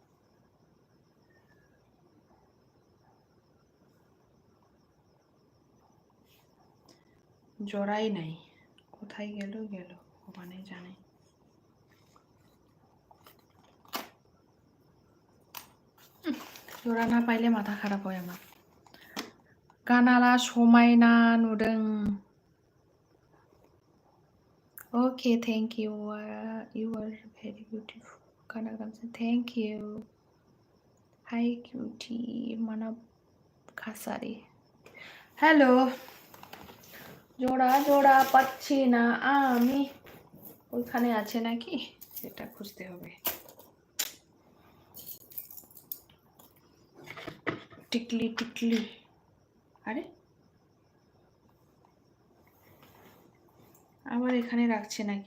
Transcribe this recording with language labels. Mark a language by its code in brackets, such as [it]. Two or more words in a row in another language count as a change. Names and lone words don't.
[bn] জোড়াই নাই, কোথায় গেল ওখানে জানে। জোড়া না পাইলে মাথা খারাপ হয় আমার। [brx] কানালা समायना नुदों। [en] OK, thank you. You are very beautiful। Kanak Ramchaरि, thank you। hi cutie मानव खासारी, [bn] হ্যালো। জোড়া পাচ্ছি না আমি। ওইখানে আছে নাকি, এটা খুঁজতে হবে। টিকলি আরে আবার এখানে রাখছে নাকি?